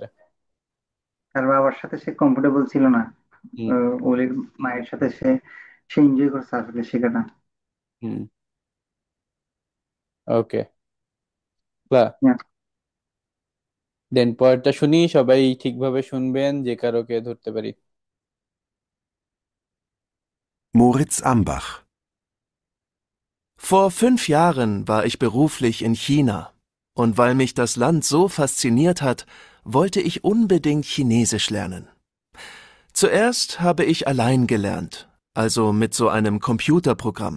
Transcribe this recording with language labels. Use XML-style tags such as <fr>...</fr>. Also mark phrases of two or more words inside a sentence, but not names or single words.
<bn>তার বাবার সাথে সে কমফোর্টেবল ছিল না। হুম। ওলির মায়ের সাথে সে সে এনজয় করছে আসলে শেখাটা। হুম। ওকে। ক্লা Yeah. দেন পরেরটা শুনি, সবাই ঠিকভাবে শুনবেন যে কারোকে ধরতে পারি।</bn> <de>Moritz Ambach. Vor 5 Jahren war ich beruflich in China. Und weil mich das Land so fasziniert hat, wollte ich unbedingt Chinesisch lernen. Zuerst habe ich allein gelernt, also mit so einem Computerprogramm.</de>